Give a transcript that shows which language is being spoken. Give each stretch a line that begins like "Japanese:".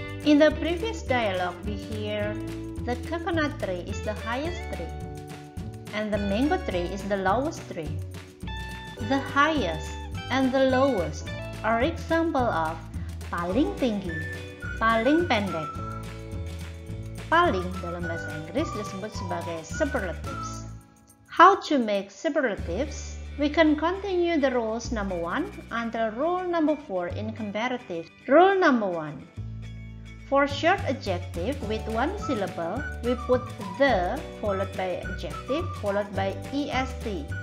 English: In the previous dialogue, we hear the coconut tree is the highest tree, and the mango tree is the lowest tree. The highest and the lowest are example of
Indonesian: paling tinggi, paling pendek. Paling dalam bahasa Inggris disebut sebagai superlatives.
English: How to make superlatives? We can continue the rules number 1 until rule number 4 in comparative. Rule number 1. For short adjective with one syllable, we put the followed by adjective followed by est.